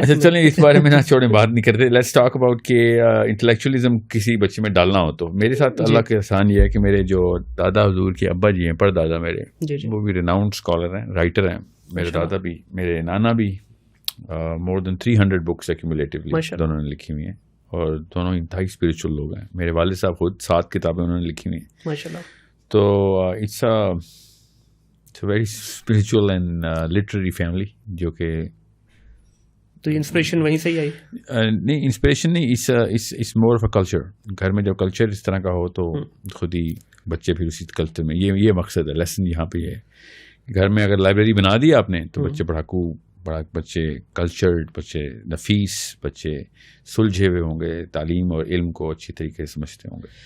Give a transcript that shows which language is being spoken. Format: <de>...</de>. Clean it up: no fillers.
<ur>اچھا چلیں اس بارے میں نہ چھوڑیں, بات نہیں کرتے.</ur> <en>let's talk about</en> <ur>کہ انٹلیکچوئلزم کسی بچے میں ڈالنا ہو تو میرے ساتھ اللہ کے احسان یہ ہے کہ میرے جو دادا حضور کے ابا جی ہیں, پر دادا میرے, وہ بھی ریناؤنڈ اسکالر ہیں, رائٹر ہیں. میرے دادا بھی, میرے نانا بھی,</ur> <en>more than 300 books cumulatively</en> <ur>دونوں نے لکھی ہوئی ہیں, اور دونوں انتہائی اسپریچول لوگ ہیں. میرے والد صاحب خود 7 کتابیں انہوں نے لکھی ہوئی ہیں ماشاء اللہ.</ur> <en>تو it's a very spiritual and literary family,</en> <ur>جو کہ تو انسپریشن وہیں سے ہی آئی؟ نہیں, انسپریشن نہیں,</ur> <en>It's more of a culture.</en> <ur>گھر میں جب کلچر اس طرح کا ہو تو خود ہی بچے پھر اسی کلچر میں, یہ مقصد ہے, لیسن یہاں پہ یہ ہے. گھر میں اگر لائبریری بنا دی آپ نے تو بچے پڑھاکو, بچے کلچرڈ, بچے نفیس, بچے سلجھے ہوئے ہوں گے, تعلیم اور علم کو اچھی طریقے سے سمجھتے ہوں گے.</ur>